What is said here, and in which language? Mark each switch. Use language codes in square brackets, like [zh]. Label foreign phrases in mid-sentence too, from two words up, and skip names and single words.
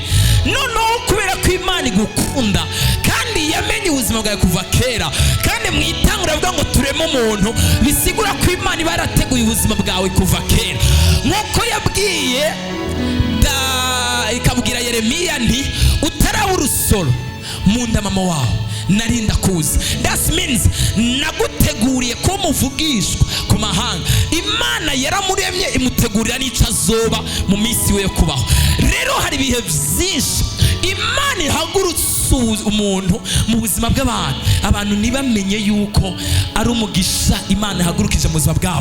[rn] Noneho kubera ko Imana igukunda kandi yamenye ubuzima bwawe kuva kera, kandi mwitangura avuga ngo tureme umuntu, bisigura ko Imana iba yarateguye ubuzima bwawe kuva kera. Nk'uko yabwiye ikabwira Yeremiya nti utaraba urusoro mu nda mama wawe narinda kuza. [en] That means [rn] naguteguriye ko muvugishwa ku mahanga. Imana yaramuremye imutegurira n'icyo azoba mu minsi we yo kubaho. Rero hari ibihe byinshi Imana ihagurutse umuntu mu buzima bw'abantu, abantu ntibamenye yuko ari umugisha Imana ihagurukije mu buzima bwabo.